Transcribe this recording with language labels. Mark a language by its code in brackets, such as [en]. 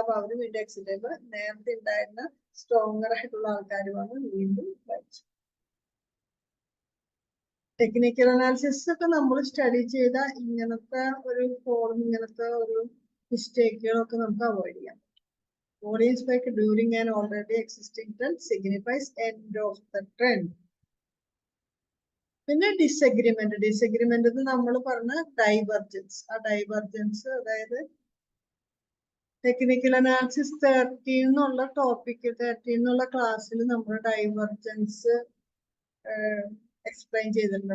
[ml] അപ്പൊ അവര് വീണ്ടും എക്സിറ്റ് ചെയ്യുമ്പോ നേരത്തെ ഉണ്ടായിരുന്ന സ്ട്രോങ്ങർ ആയിട്ടുള്ള ആൾക്കാർ വന്ന് വീണ്ടും വായിച്ചു. ടെക്നിക്കൽ അനാലിസിസ് ഒക്കെ നമ്മൾ സ്റ്റഡി ചെയ്ത ഇങ്ങനത്തെ ഒരു ഇങ്ങനത്തെ ഒരു മിസ്റ്റേക്കുകളൊക്കെ നമുക്ക് അവോയ്ഡ് ചെയ്യാം. [en] Volume spike during an already existing trend signifies end of the trend. [ml] പിന്നെ ഡിസഗ്രിമെന്റ് നമ്മൾ പറഞ്ഞ ഡൈവർജൻസ്. ആ ഡൈവർജൻസ് അതായത് ടെക്നിക്കൽ അനാലിസിസ് 13 എന്നുള്ള ടോപ്പിക് 13 എന്നുള്ള ക്ലാസ്സിൽ നമ്മൾ ഡൈവർജൻസ് എക്സ്പ്ലെയിൻ ചെയ്തിട്ടുണ്ട്.